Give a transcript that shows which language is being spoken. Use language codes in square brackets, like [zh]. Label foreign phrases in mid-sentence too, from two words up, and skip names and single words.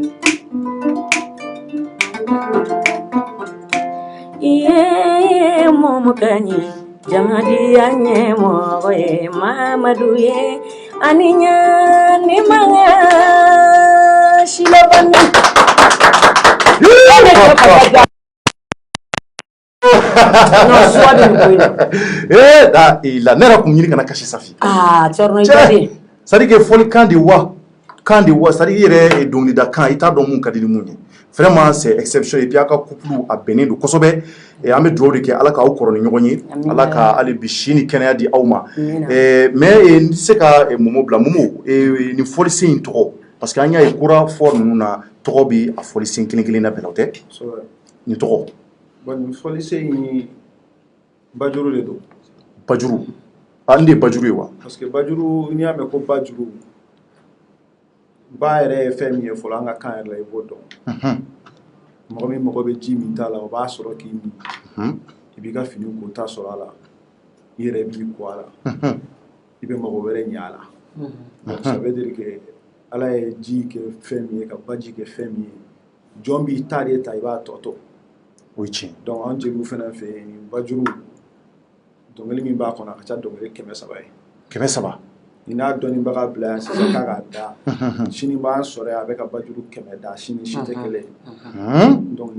[bm] iye mɔmu kaɲi jamadiya ɲɛmɔgɔ ye Mamadu ye ani ɲa ni manga silabani la ne yɛrɛ kun ɲini kana kasi Safi [fr] c'est-à-dire que [bm] fɔli kan de wa c'est-à-dire i yɛrɛ dɔnkilida kan i t'a dɔn mun ka di ni mun ye [fr] vraiment c'est exception et puis [bm] a ka couple a bɛnnen don kosɛbɛ an bɛ dugawu de kɛ Ala k'aw kɔrɔ ni ɲɔgɔn ye Ala ka hali bi si ni kɛnɛya di aw ma mais n tɛ se ka Momo bila Momo nin fɔlisen in tɔgɔ [fr] parce que [bm] an y'a ye kura fɔ ninnu na tɔgɔ bɛ a fɔlisen kelen kelen na bɛɛ la o tɛ nin tɔgɔ bon nin fɔlisen in Bajuru de don Bajuru nin de ye Bajuru ye wa parce que Bajuru n'i y'a mɛn ko Bajuru ba yɛrɛ ye fɛn min ye fɔlɔ an ka kan yɛrɛ la i b'o dɔn mɔgɔ min mago bɛ ji min t'a la o b'a sɔrɔ k'i min i b'i ka fini ko ta sɔrɔ a la i yɛrɛ b'i ko a la i bɛ mɔgɔ wɛrɛ ɲɛ a la [fr] donc ça veut dire que [bm] Ala ye ji kɛ fɛn min ye ka baji kɛ fɛn min ye jɔn b'i ta de ta i b'a tɔ to o ye tiɲɛ donc an jeliw fana fɛ yen Bajuru dɔnkili min b'a kɔnɔ a ka ca dɔnkili 300 ye 300 ni n'a dɔnnibaga bila yan sisan k'a k'a da sini b'an sɔrɔ yan a bɛ ka Bajuru 100 da sini si tɛ kelen donc